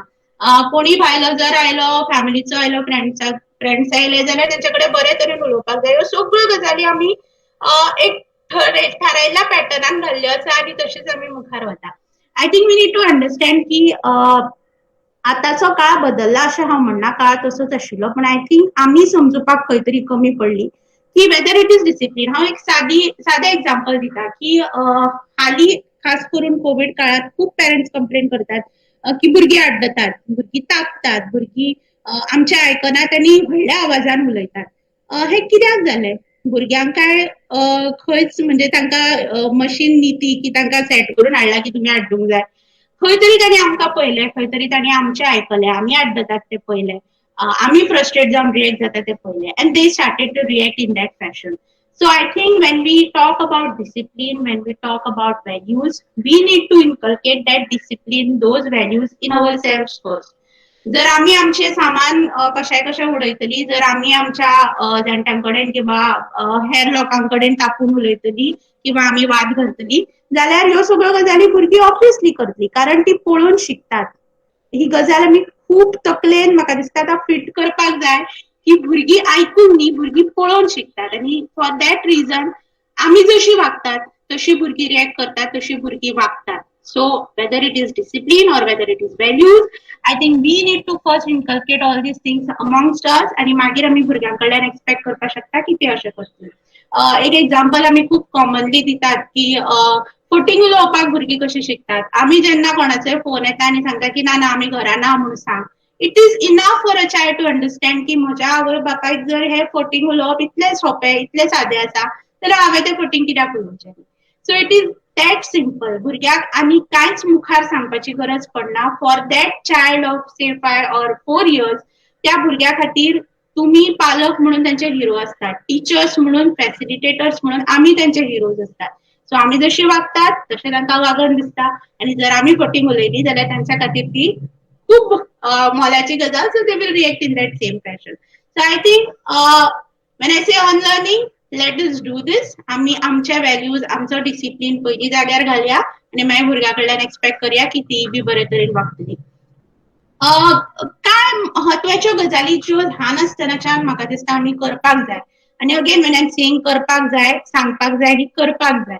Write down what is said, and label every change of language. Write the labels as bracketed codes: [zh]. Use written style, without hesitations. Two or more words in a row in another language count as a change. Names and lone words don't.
[kok] कोणी भायलो जर आयलो, फॅमिलीचो आयलो, फ्रेंड्स आयले जाल्यार तेंचे कडेन बरे तरेन उलोवपाक जाय. ह्यो सगळ्यो गजाली आमी एक थारायल्ल्या पॅटर्नान घाल्ल्यो आसा आनी तशीच आमी मुखार वता. [en] I think we need to understand [kok] की आतांचो काळ बदलला अशें हांव म्हणना, काळ तसोच आशिल्लो, पण [en] I think [kok] आमी समजुपाक खंय तरी कमी पडली की [en] whether it is discipline. [kok] हांव एक सादें एक्झाम्पल दिता की हालीं खास करून कोविड काळात खूब [en] parents complain [kok] करतात की भुरगीं आड्डतात, भुरगीं तापतात, भुरगीं आमचें आयकनात आनी व्हडल्या आवाजान उलयतात. हें कित्याक जालें? भुरग्यांक काय खंयच म्हणजे तांकां मशीन नीती की तांकां सेट करून हाडला की तुमी हाडूंक जाय. खंय तरी तांणी आमकां पळयलें, खंय तरी तांणी आमचें आयकलें, आमी आड्डतात तें पळयलें. आमी फ्रस्ट्रेट जावन रिएक्ट जाता तें पळयलें [en] and they started to react in that fashion. So I think when we talk about discipline, when we talk about values, we need to inculcate that discipline, those values in ourselves first. [kok] जर आम्ही आमचे सामान कशाय कशें उडयतली, जर आमी आमच्या जाणट्यांकडेन किंवा हेर लोकांकडेन तापून उलयतली किंवा आमी वाद घालतली, जाल्यार ह्यो सगळ्यो गजाली भुरगीं ऑब्वियसली करतली, कारण ती पळोवन शिकतात. ही गजाल आमी खूब तकलेन म्हाका दिसता आतां फिट करपाक जाय, की भुरगीं आयकून न्ही, भुरगीं पळोवन शिकतात आनी [en] for that reason [kok] आमी जशी वागतात तशी भुरगीं रिएक्ट करतात, तशी भुरगीं वागतात. [en] So whether it is discipline or whether it is values, I think we need to first inculcate all these things amongst us [kok] आणि मागीर आमी भुरग्यां कडल्यान एक्सपेक्ट करपाक शकता की ते अशें करतली. एक एक्झाम्पल आमी खूब कॉमनली दितात की फटींग उलोवपाक भुरगीं कशी शिकतात. आमी जेन्ना कोणाचोय फोन येता आनी सांगता की ना ना आमी घरा ना म्हूण सांग. [en] it is enough for a child to understand [kok] की म्हज्या आवय बापायक जर हे फटींग उलोवप इतलें सोंपें, इतलें सादें आसा, जाल्यार हांवें तें फटींग कित्याक उलोवचें. [en] so it is that simple. [kok] भुरग्याक आनी कांयच मुखार सांगपाची गरज पडना. [en] for that child of say [kok] 5 [en] or 4 years [kok] त्या भुरग्या खातीर तुम्ही पालक म्हणून त्यांचे हिरो असतात, टीचर्स म्हणून, फॅसिलिटेटर्स म्हणून आम्ही त्यांचे हिरोज असतात. सो आम्ही जशी वागतात तशें तांकां वागन दिसता आनी जर आमी फटींग उलयली जाल्यार तांच्या खातीर ती खूब मोलाची गजाल. [en] so they will react in that same fashion. so I think when I say on learning, let us do this. [kok] आम्ही आमच्या व्हॅल्यूज, आमचो डिसिप्लिन पयलीं जाग्यार घालया आनी मागीर भुरग्यां कडल्यान एक्सपेक्ट करया की ती बी बरे तरेन वागतली. काय म्हत्वाच्यो गजाली ज्यो ल्हान आसतनाच्यान म्हाका दिसता आमी करपाक जाय. आनी [en] again when I am saying [kok] करपाक जाय, सांगपाक जाय आनी करपाक जाय.